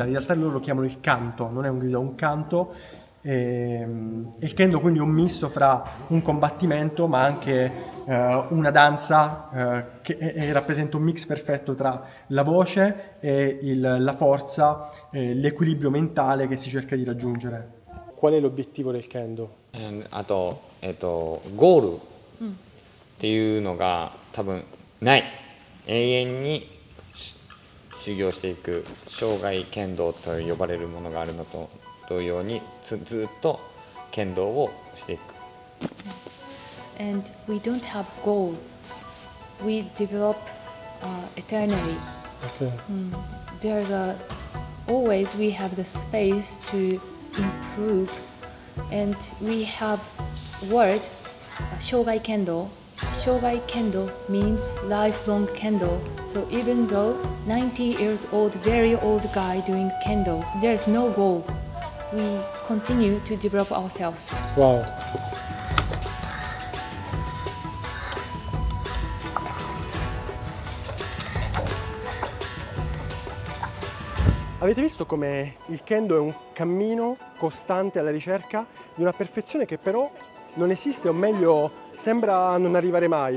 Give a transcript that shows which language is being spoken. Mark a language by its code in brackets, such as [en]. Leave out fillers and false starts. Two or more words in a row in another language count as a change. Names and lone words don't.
[it] In realtà loro lo chiamano il canto, non è un grido, è un canto. Il kendo quindi è un misto fra un combattimento ma anche una danza che rappresenta un mix perfetto tra la voce e la forza, l'equilibrio mentale che si cerca di raggiungere. Qual è l'obiettivo del kendo? [ja] あと、ゴールっていうのが多分ない。永遠に修行していく生涯剣道と呼ばれるものがあるのと同様にずっと剣道をしていく。 [en] And we don't have goal. We develop eternally. Okay. There's always we have the space to improve, and we have word Shogai Kendo. Shogai Kendo means lifelong Kendo. So even though 90 years old, very old guy doing Kendo, there's no goal. We continue to develop ourselves. Wow. [it] Avete visto come il kendo è un cammino costante alla ricerca di una perfezione che però non esiste, o meglio sembra non arrivare mai.